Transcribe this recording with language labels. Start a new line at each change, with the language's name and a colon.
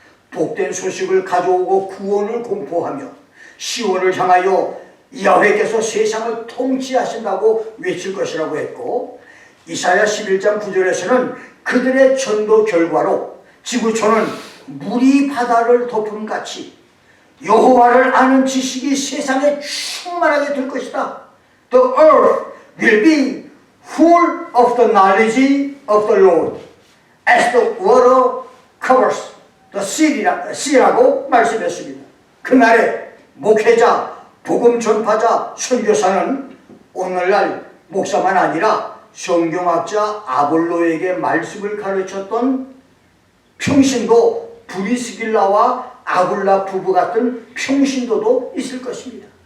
Korean: 복된 소식을 가져오고 구원을 공포하며 시온을 향하여 야훼께서 세상을 통치하신다고 외칠 것이라고 했고, 이사야 11장 9절에서는 그들의 전도 결과로 지구촌은 물이 바다를 덮음같이 여호와를 아는 지식이 세상에 충만하게 될 것이다.
English: The earth will be full of the knowledge of the Lord as the water covers the sea라고 말씀했습니다.
Korean: 그날에 목회자, 복음 전파자, 선교사는 오늘날 목사만 아니라 성경학자 아볼로에게 말씀을 가르쳤던 평신도 브리스길라와 아굴라 부부 같은 평신도도 있을 것입니다.